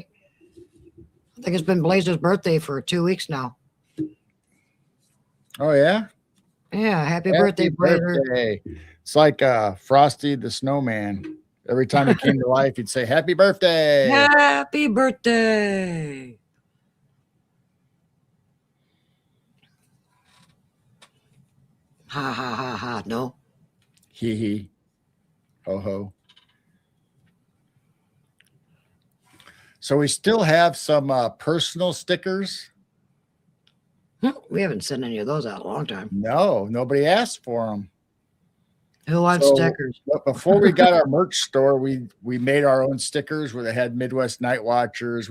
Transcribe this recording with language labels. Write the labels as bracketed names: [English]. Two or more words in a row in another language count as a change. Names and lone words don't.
[English] I think it's been Blazer's birthday for 2 weeks now. Oh, yeah? Yeah, happy birthday, Blazer. Birthday. It's like Frosty the Snowman. Every time he came to life, he'd say, happy birthday. Happy birthday. Ha, ha, ha, ha. No. Hee hee. Ho ho. So we still have some personal stickers. We haven't sent any of those out in a long time. No, nobody asked for them. Who wants stickers? But before we got our merch store, we made our own stickers where they had Midwest Night Watchers.